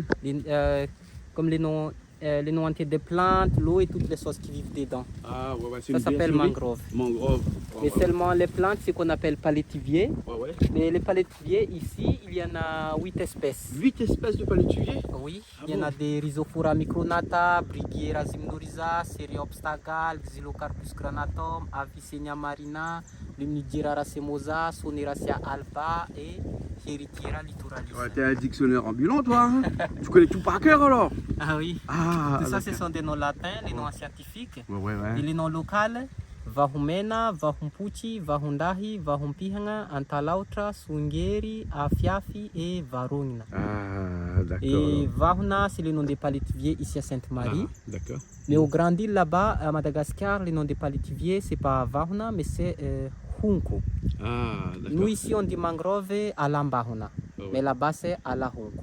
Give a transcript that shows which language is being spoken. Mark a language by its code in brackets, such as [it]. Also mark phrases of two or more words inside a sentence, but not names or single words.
[fr] Comme les noms entiers des plantes, l'eau et toutes les choses qui vivent dedans. Ah, ouais, c'est Ça une s'appelle bergerie. mangrove. Mangrove. Mais seulement les plantes, c'est qu'on appelle palétiviers. Ouais. Mais les palétiviers, ici, il y en a 8 espèces. 8 espèces de palétuviers. Oui, Ah il y en a bon? des Rhizophora micronata, Brighiera zimnoriza, Cereopsta gal, Xylocarpus granatum, Avicennia marina, Lumnidira racemosa, Soneracia alba et Heritiera littoralis. Ouais, t'es un dictionnaire ambulant, toi. Hein. Tu connais tout par cœur, alors? Ah oui, Ah, tout ça ce d'accord. sont des noms latins, les noms scientifiques. Ouais. Et les noms locaux, Vahumena, Vahumpuchi, Vahundahi, Vahumpihanga, Antalautra, Sungeri, Afiafi et Varungna. Ah, d'accord. Et Vahuna, c'est le nom des palétiviers ici à Sainte-Marie. Ah, d'accord. Mais au Grand Île là-bas, à Madagascar, le nom des palétiviers, c'est pas Vahuna, mais c'est Hunko. Ah, d'accord. Nous ici, on dit mangrove à Lambahuna. Ah ouais. Mais là-bas, c'est à la Hunko.